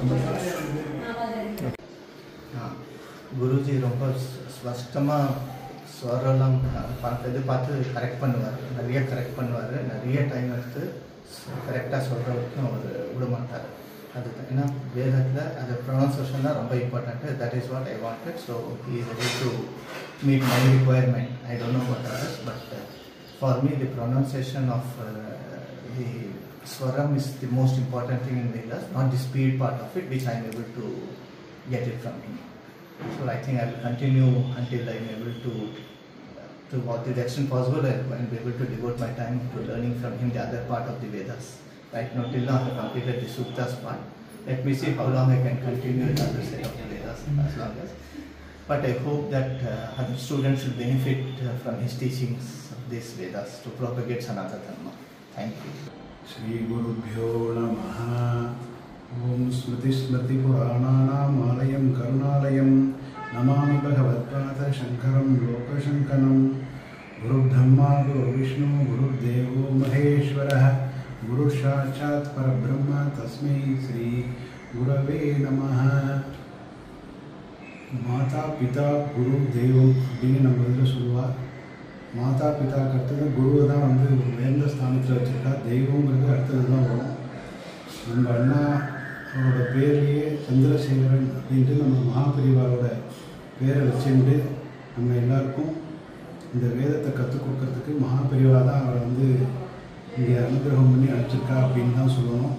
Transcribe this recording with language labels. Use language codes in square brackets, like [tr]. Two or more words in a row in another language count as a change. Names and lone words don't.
[ta] குருஜி ரொம்ப ஸ்பஷ்டமாக ஸ்வரெல்லாம் பார்த்து கரெக்ட் பண்ணுவார். நிறைய டைம் எடுத்து கரெக்டாக சொல்கிற வரைக்கும் அவர் விட மாட்டார். அதுதான் ஏன்னா வேதத்தில் அது ப்ரொனன்சியேஷன் தான் ரொம்ப இம்பார்ட்டன்ட்டு. [en] That is what I wanted. So he is ready to meet my requirement. I don't know what others, but for me the pronunciation of the Swaram is the most important thing in Vedas, not the speed part of it, which I am able to get it from him. So I think I will continue until I am able to what the extent possible, I will be able to devote my time to learning from him the other part of the Vedas. Right now, till now I have completed the Suktas part. Let me see how long I can continue the other side of the Vedas as long as. But I hope that other students will benefit from his teachings of these Vedas to propagate Sanatana Dharma. Thank you. [sa] Shri Gurubhyo Namaha. Om Smriti Smriti Purananam Alayam Karunalayam Namami Bhagavad-Pada Shankaram Lokashankanam. Guru Dhamma Guru Vishnu Guru Devo Maheshwarah Guru Sakshat Parabrahma Tasmai Sri Gurave Namaha. Mata Pita Guru Devo [ta] அப்படின்னு நம்ம இதில் சொல்லுவார். மாதா பிதாக்கு அடுத்தது குருவை தான் வந்து ஒரு உயர்ந்த ஸ்தானத்தில் வச்சுருக்கா. தெய்வங்கிறது அடுத்தது தான் வரும். நம்ம அண்ணா அவரோட பேர்லேயே சந்திரசேகரன் அப்படின்ட்டு நம்ம மகாபரிவாரோட பேரை வச்சுட்டு நம்ம எல்லாருக்கும் இந்த வேதத்தை கற்றுக் கொடுக்கறதுக்கு மகாபரிவா தான் அவரை வந்து இங்கே அனுகிரகம் பண்ணி அனுப்பிச்சிருக்கா அப்படின்னு தான் சொல்லணும்.